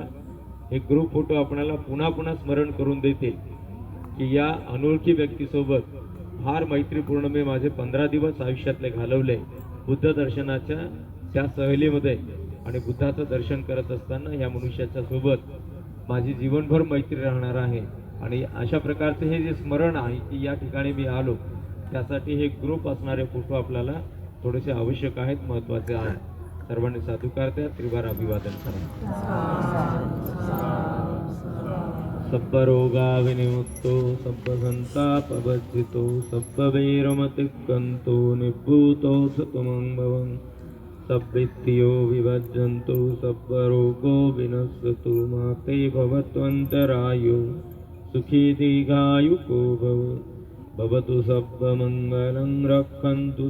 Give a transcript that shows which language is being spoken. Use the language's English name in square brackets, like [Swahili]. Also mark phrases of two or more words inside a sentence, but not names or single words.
[Marathi] एक [English] group photo [Marathi] आपल्याला पुन्हा पुन्हा स्मरण करून देतील की या अनोळखी व्यक्तीसोबत फार मैत्रीपूर्ण मी माझे 15 दिवस आयुष्यातले घालवले बुद्ध दर्शनाच्या त्या सहलीमध्ये आणि बुद्धाचं दर्शन करत असताना या मनुष्याच्या सोबत माझी जीवनभर मैत्री राहणार आहे. आणि अशा प्रकारचे हे जे स्मरण आहे की या ठिकाणी मी आलो, त्यासाठी हे ग्रुप असणारे फोटो आपल्याला थोडेसे आवश्यक आहेत, महत्त्वाचे आहेत. सर्वांनी साधुकार द्या, त्रिवार अभिवादन करा. [Pali] सब्ब रोगा विनिमुक्तो सब्ब संतापवर्जितो सब्ब वैरमतिक्कन्तो निभूतो सतमं भवन् सब्बित्तियो विभज्जन्तु सब्ब रोगो विनश्यतु माते भवत्वन्तरायो सुखी दीर्घायुको भवतु सब्ब मङ्गलं रक्षन्तु